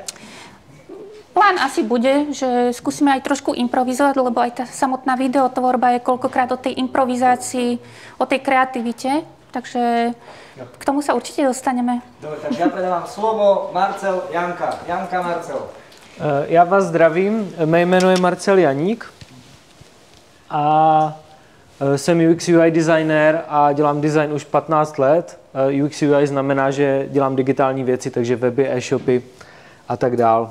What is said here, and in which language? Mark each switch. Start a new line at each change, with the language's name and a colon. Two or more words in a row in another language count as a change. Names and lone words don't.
Slovak: Plán asi bude, že skúsime aj trošku improvizovať, lebo aj tá samotná videotvorba je koľkokrát o tej improvizácii, o tej kreativite, takže k tomu sa určite dostaneme. Dobre, takže ja predávam slovo Marcel, Janka. Janka, Marcel.
Czech: Já vás zdravím, mé jméno je Marcel Janík a jsem
English: UX UI designer
Czech: a dělám design už 15 let.
English: UX UI
Czech: znamená, že dělám digitální věci, takže weby, e-shopy a tak dál.